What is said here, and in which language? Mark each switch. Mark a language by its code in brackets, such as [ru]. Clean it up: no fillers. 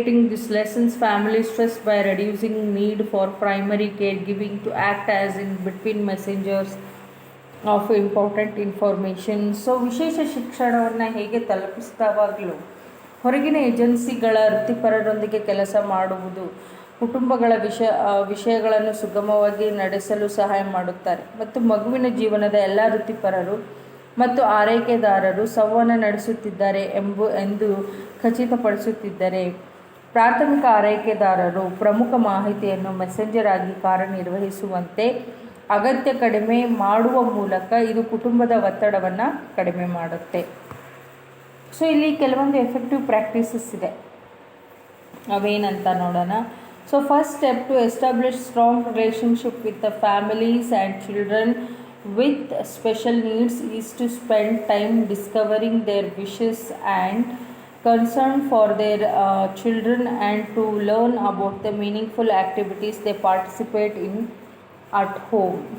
[en] these lessons family stress by reducing need for primary caregiving to act as in between messengers of important information. [kn] So ವಿಶೇಷ ಶಿಕ್ಷಣವನ್ನು ಹೇಗೆ ತಲುಪಿಸಿದವಾಗಲೂ ಹೊರಗಿನ ಏಜೆನ್ಸಿಗಳ ವೃತ್ತಿಪರರೊಂದಿಗೆ ಕೆಲಸ ಮಾಡುವುದು ಕುಟುಂಬಗಳ ವಿಷಯಗಳನ್ನು ಸುಗಮವಾಗಿ ನಡೆಸಲು ಸಹಾಯ ಮಾಡುತ್ತಾರೆ ಮತ್ತು ಮಗುವಿನ ಜೀವನದ ಎಲ್ಲ ವೃತ್ತಿಪರರು ಮತ್ತು ಆರೈಕೆದಾರರು ಸಂವಹನ ನಡೆಸುತ್ತಿದ್ದಾರೆ ಎಂದು ಖಚಿತಪಡಿಸುತ್ತಿದ್ದರೆ ಪ್ರಾಥಮಿಕ ಆರೈಕೆದಾರರು ಪ್ರಮುಖ ಮಾಹಿತಿಯನ್ನು ಮೆಸೆಂಜರ್ ಆಗಿ ಕಾರ್ಯನಿರ್ವಹಿಸುವಂತೆ ಅಗತ್ಯ ಕಡಿಮೆ ಮಾಡುವ ಮೂಲಕ ಇದು ಕುಟುಂಬದ ಒತ್ತಡವನ್ನು ಕಡಿಮೆ ಮಾಡುತ್ತೆ. ಸೊ ಇಲ್ಲಿ ಕೆಲವೊಂದು ಎಫೆಕ್ಟಿವ್ ಪ್ರಾಕ್ಟೀಸಸ್ ಇದೆ, ಅವೇನಂತ ನೋಡೋಣ. [en] So first step to establish strong relationship with the families and children with special needs is to spend time discovering their wishes and concern for their children and to learn about the meaningful activities they participate in at home.